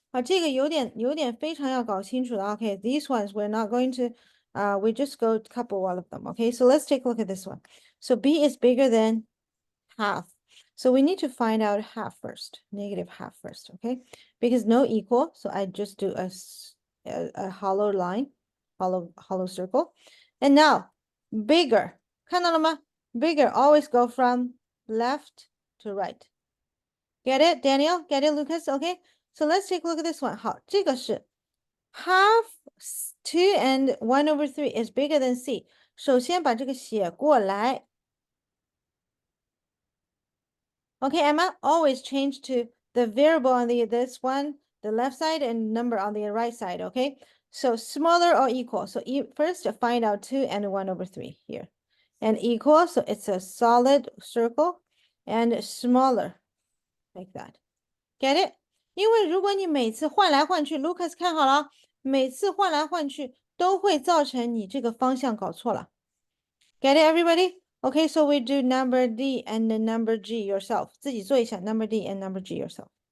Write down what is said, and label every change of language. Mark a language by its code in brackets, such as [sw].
[zh] 啊，这个有点非常要搞清楚的。 [en] Okay, these ones we're not going to, we just go couple one of them. Okay, so let's take a look at this one. So B is bigger than half. So we need to find out half first, negative half first, okay? Because no equal, so I just do a hollow line, hollow circle. And now, bigger, [zh] 看到了吗? [en] Bigger, always go from left to right. Get it, Daniel? Get it, Lucas? Okay, so let's take a look at this one. [zh] 好，这个是 [en] half 2 and 1/3 is bigger than C. [zh] 首先把这个写过来。 [en] Okay, Emma, always change to the variable on this one, the left side, and number on the right side, okay? So smaller or equal. So first find out 2 and 1/3 here. And equal, so it's a solid circle, and smaller, like that. Get it? [zh] 因为如果你每次换来换去 ，Lucas 看好了，每次换来换去都会造成你这个方向搞错了。 [en] Get it, everybody? Okay, so we do number D and the number G yourself. [zh] 自己做一下 [en] number D and number G yourself.